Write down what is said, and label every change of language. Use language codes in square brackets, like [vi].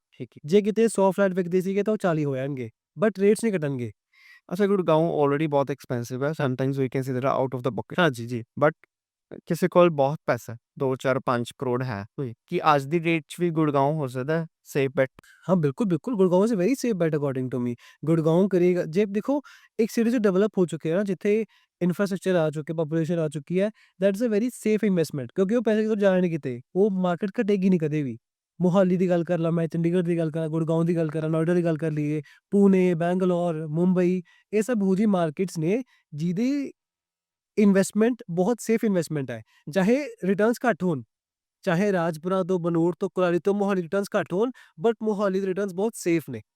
[pa] ਠੀਕ ਹੈ। ਜੇ ਕਿਤੇ 100 ਫਲੈਟ ਵਿਕਦੇ ਸੀਗੇ ਤਾਂ ਉਹ 40 ਹੋ ਜਾਣਗੇ, ਬਟ ਰੇਟਸ ਨਹੀਂ ਘਟਣਗੇ। ਅੱਛਾ, ਗੁੜਗਾਉਂ ਆਲਰੇਡੀ ਬਹੁਤ ਐਕਸਪੈਂਸਿਵ ਹੈ, [en] Sometimes ਵੀ consider out of the book. [pa] ਹਾਂਜੀ ਜੀ। ਬਟ ਕਿਸੇ ਕੋਲ ਬਹੁਤ ਪੈਸਾ ਹੈ, 2 4 5 ਕਰੋੜ ਹੈ, ਕਿ ਅੱਜ ਦੀ ਡੇਟ 'ਚ ਵੀ ਗੁੜਗਾਉਂ ਹੋ ਸਕਦਾ ਹੈ ਸੇਫ ਬੈਟ? [hi] हाँ, बिल्कुल, बिल्कुल, Gurgaon [en] Is a very safe bet according to me. [hi] Gurgaon करेगा जे देखो एक सिटी जो डेवलप हो चुके हैं ना, जिथे इंफ्रास्ट्रक्चर आ चुके, पॉपुलेशन आ चुकी है, [en] that is a very safe investment [hi] क्योंकि वो पैसे कितों जाने नहीं किते, वो मार्केट घटेगी नहीं कदे भी। [pa] मोहाली ਦੀ ਗੱਲ ਕਰ ਲਾਂ ਮੈਂ, ਚੰਡੀਗੜ੍ਹ ਦੀ ਗੱਲ ਕਰਾਂ, ਗੁੜਗਾँव ਦੀ ਗੱਲ ਕਰਾਂ, ਨੋਇਡਾ ਦੀ ਗੱਲ ਕਰ ਲਈਏ, ਪੂਨੇ, ਬੈਂਗਲੌਰ, ਮੁੰਬਈ, ਇਹ ਸਭ ਉਹੋ ਜਿਹੀ ਮਾਰਕੀਟਸ ਨੇ ਜਿਹਦੀ ਇਨਵੈਸਟਮੈਂਟ ਬਹੁਤ ਸੇਫ ਇਨਵੈਸਟਮੈਂਟ ਹੈ। ਚਾਹੇ ਰਿਟਰਨਸ ਘੱਟ ਹੋਣ, ਚਾਹੇ ਰਾਜਪੁਰਾ ਤੋਂ, ਬਨੂੜ ਤੋਂ, ਕੁਰਾਲੀ ਤੋਂ ਮੋਹਾਲੀ ਰਿਟਰਨਸ ਘੱਟ ਹੋਣ, ਬਟ ਮੋਹਾਲੀ ਦੇ ਰਿਟਰਨਸ ਬਹੁਤ ਸੇਫ ਨੇ।